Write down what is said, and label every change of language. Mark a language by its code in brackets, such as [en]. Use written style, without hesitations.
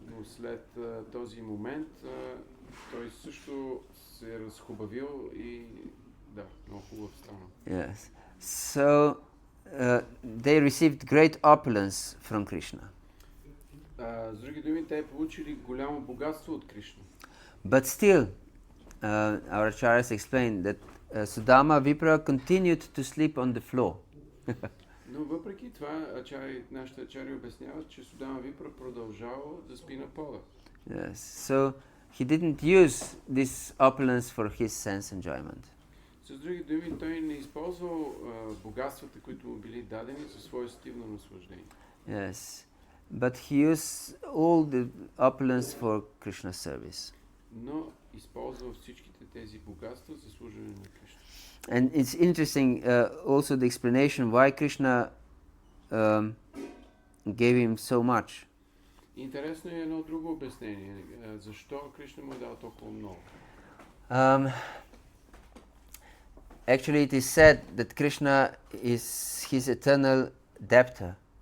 [bg] Но след този момент той също се е разхубавил и да, много хубав стана. [en] Yes. So they received great opulence from Krishna. [bg] С други думи, те получили голямо богатство от Кришна. [en] But still, our acharyas explained that Sudama Vipra continued to sleep on the floor. [bg] Но въпреки това, нашите ачари обясняват, че Судама Випра продължава да спи на пода. [en] Yes. So he didn't use this opulence for his sense enjoyment. [bg] С други думи, той не използвал богатствата, които му били дадени за свое стивно наслаждение. [en] Yes. But he used all the opulence for Krishna's service. [bg] Но използвал всичките тези богатства за служене на Кришна. [en] And it's interesting also the explanation why Krishna gave him so much. [bg] Интересно е едно друго обяснение. Защо Кришна му е дал толкова много? [en] Actually, it is said that Krishna is his eternal debtor.